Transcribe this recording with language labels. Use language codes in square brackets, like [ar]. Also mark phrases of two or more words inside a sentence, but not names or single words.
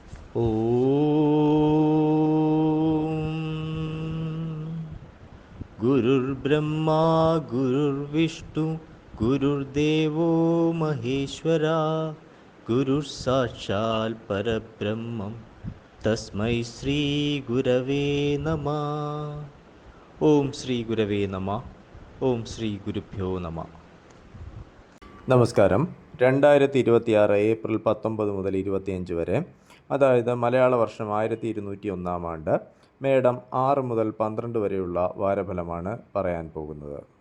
[sa] गुरुर्ब्रह्मा गुरुर्विष्णु गुरुर्देवो महेश्वरा गुरुः परब्रह्मं तस्मै श्रीगुरवे नमः. ഓം ശ്രീ ഗുരവേ നമ. ഓം ശ്രീ ഗുരുഭ്യോ നമ. [ml] നമസ്കാരം. 2026 ഏപ്രിൽ 19 മുതൽ 25 വരെ, അതായത് മലയാള വർഷം 1201 ആണ്ട്, മേടം 6 മുതൽ 12 വരെയുള്ള വാരഫലമാണ് പറയാൻ പോകുന്നത്.